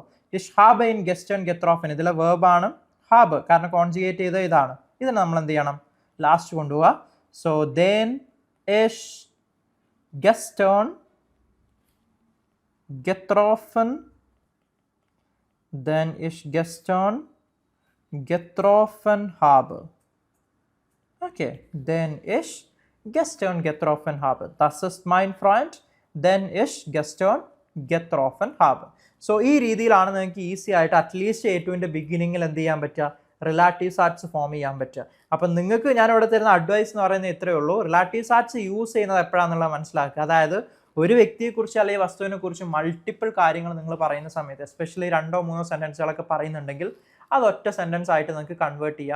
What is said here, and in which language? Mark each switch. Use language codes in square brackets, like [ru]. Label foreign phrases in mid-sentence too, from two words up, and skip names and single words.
[de] Ich hab ihn gestern getroffen, [ml] ഇതിലെ വേർബാണ് ഹാബ്, കാരണം കോൺജുഗേറ്റ് ചെയ്ത് ഇതാണ്. ഇതിന് നമ്മൾ എന്ത് ചെയ്യണം? ലാസ്റ്റ് കൊണ്ടുപോവുക. [en] so then [de] ich gestern getroffen, then ich gestern getroffen habe. Okay, then ich gestern getroffen habe. Das ist mein Freund, then ich gestern getroffen habe. [ml] സോ ഈ രീതിയിലാണ് നിങ്ങൾക്ക് ഈസി ആയിട്ട് [en] at least [ml] A2-ൻ്റെ ബിഗിനിങ്ങിൽ എന്ത് ചെയ്യാൻ പറ്റുക? റിലാറ്റീവ് ആർട്സ് ഫോം ചെയ്യാൻ പറ്റുക. അപ്പം നിങ്ങൾക്ക് ഞാൻ ഇവിടെ തരുന്ന അഡ്വൈസ് എന്ന് പറയുന്നത് ഇത്രയേ ഉള്ളൂ. റിലാറ്റീവ് ആർട്സ് യൂസ് ചെയ്യുന്നത് എപ്പോഴാണെന്നുള്ളത് മനസ്സിലാക്കുക. അതായത് ഒരു വ്യക്തിയെക്കുറിച്ച് അല്ലെങ്കിൽ വസ്തുവിനെ കുറിച്ച് മൾട്ടിപ്പിൾ കാര്യങ്ങൾ നിങ്ങൾ പറയുന്ന സമയത്ത്, എസ്പെഷ്യലി 2-3 സെൻറ്റൻസുകളൊക്കെ പറയുന്നുണ്ടെങ്കിൽ അത് ഒറ്റ സെൻറ്റൻസ് ആയിട്ട് നിങ്ങൾക്ക് കൺവേർട്ട് ചെയ്യാം.